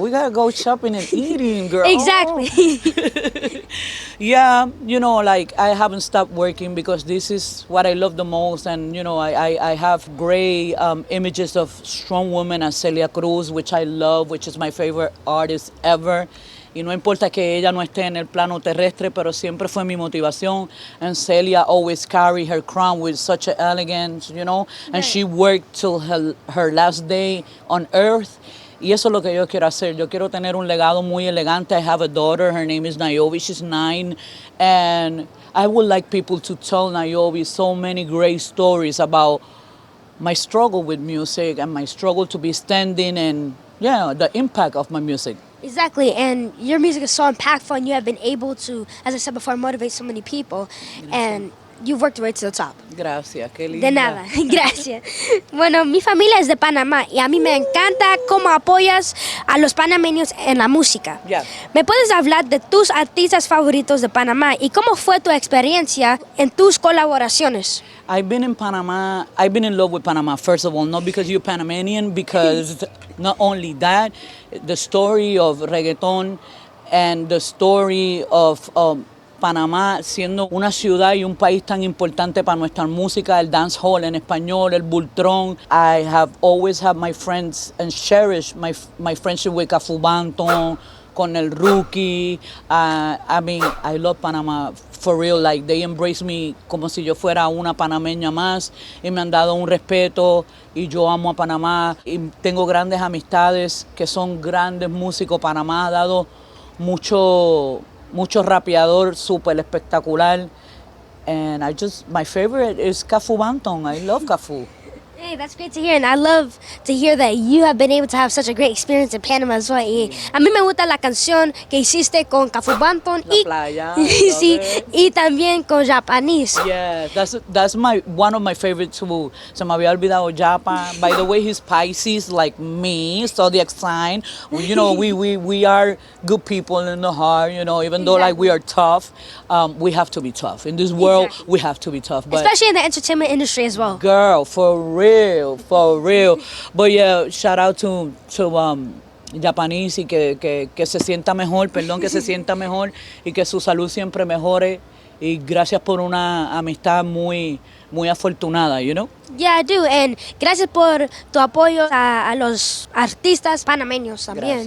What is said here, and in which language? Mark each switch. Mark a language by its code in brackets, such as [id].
[en] We gotta go shopping and eating, girl. Exactly. Yeah, you know, like I haven't stopped working because this is what I love the most. And, you know, I have great images of strong women as Celia Cruz, which I love, which is my favorite artist ever. [es] Y no importa que ella no esté en el plano terrestre, pero siempre fue mi motivación. [en] And Celia always carried her crown with such an elegance, you know. And Right. she worked till her last day on earth. [es] Y eso es lo que yo quiero hacer. Yo quiero tener un legado muy elegante. [en] I have a daughter. Her name is Niobe. She's 9. And I would like people to tell Niobe so many great stories about my struggle with music and my struggle to be standing and, yeah, the impact of my music. Exactly, and your music is so impactful, and you have been able to, as I said before, motivate so many people, and you've worked your way to the top. [es] Gracias, qué De linda. nada, gracias. Bueno, mi familia es de Panamá y a mí me encanta cómo apoyas a los panameños en la música. [en] Yeah. [es] ¿Me puedes hablar de tus artistas favoritos de Panamá y cómo fue tu experiencia en tus colaboraciones? [en] I've been in Panama. I've been in love with Panama, first of all, not because you're Panamanian, because not only that, the story of reggaeton and the story of [es] Panamá siendo una ciudad y un país tan importante para nuestra música, el dancehall en español, el bultrón. [en] I have always had my friends and cherish my friendship with Cafu Banton, con el rookie. I mean, I love Panama for real. Like, they embrace me [es] como si yo fuera una panameña más y me han dado un respeto y yo amo a Panamá y tengo grandes amistades que son grandes músicos. Panamá ha dado mucho rapeador súper espectacular. [en] And my favorite is Cafu Banton. I love Cafu. Hey, that's great to hear, and I love to hear that you have been able to have such a great experience in Panama as well. [es] Y a mí me gusta la canción que hiciste con Cafu Banton La playa, sí, [en] love it. [es] y también con Japanese. [en] Yeah, that's one of my favorites too. [es] Se me había olvidado Japa. [en] By the way, he's Pisces like me, zodiac sign. You know, we are good people in the heart. You know, even though like we are tough, we have to be tough in this world. Exactly. We have to be tough. But Especially in the entertainment industry as well. girl, for real. But yeah, shout out to Japanese [es] y que se sienta mejor, perdón, que se sienta mejor y que su salud siempre mejore. Y gracias por una amistad muy afortunada, [en] you know? Yeah, I do, and [es] gracias por tu apoyo a los artistas panameños también.